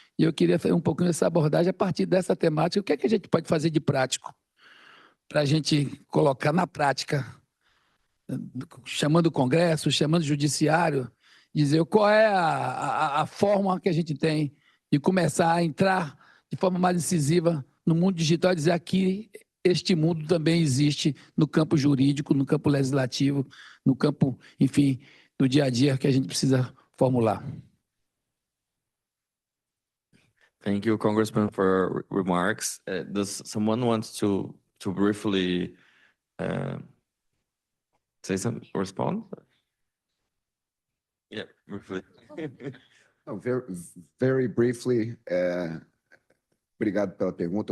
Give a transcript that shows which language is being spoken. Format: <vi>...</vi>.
<pt>E eu queria fazer um pouquinho dessa abordagem a partir dessa temática. O que é que a gente pode fazer de prático para a gente colocar na prática, chamando o Congresso, chamando o Judiciário, dizer qual é a forma que a gente tem de começar a entrar de forma mais incisiva no mundo digital e dizer aqui este mundo também existe no campo jurídico, no campo legislativo, no campo, enfim, do dia a dia que a gente precisa formular.</pt> <en>Thank you, Congressman, for your remarks. Does someone want to briefly say something, respond? Yeah, briefly. Oh, very briefly,</en> <pt>obrigado pela pergunta.</pt>